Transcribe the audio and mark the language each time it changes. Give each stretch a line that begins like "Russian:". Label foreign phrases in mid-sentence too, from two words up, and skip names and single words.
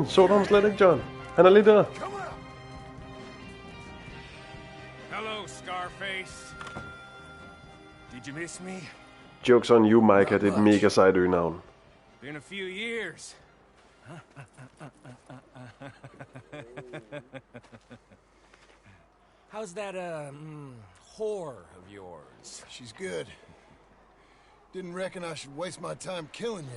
Danish: Så du ham slet ikke, John? Han er lige der.
English: Hello, Scarface. Did you miss me? Jokes on you, Micah.
Danish: Det er et mega sejt øgenavn.
English: Been a few years. How's that, whore of yours? She's good. Didn't reckon I should waste my time killing you.